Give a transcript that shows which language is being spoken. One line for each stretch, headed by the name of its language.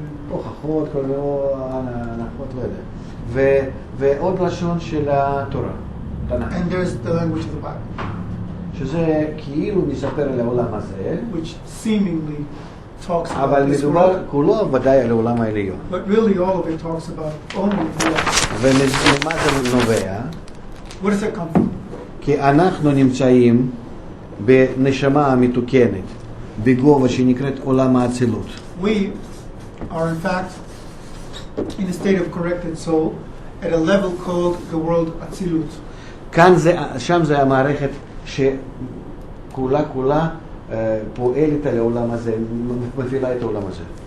Hebrew: הוכחות, כל מיני הנחות, לא יודע. ועוד לשון של התורה.
English: And there's the language of the Bible.
Hebrew: שזה כאילו מספר על העולם הזה.
English: Which seemingly talks about
Hebrew: אבל מדובר כולו ודאי על העולם העליון.
English: But really all of it talks about only the life.
Hebrew: וממה זה נובע?
English: Where does that come from?
Hebrew: כי אנחנו נמצאים בנשמה המתוקנת, בגובה שנקראת עולם האצילות.
English: We are in fact in a state of corrected soul at a level called the world Atzilut.
Hebrew: כאן שם זה המערכת שכולה פועלת על העולם הזה, מפעילה את העולם הזה.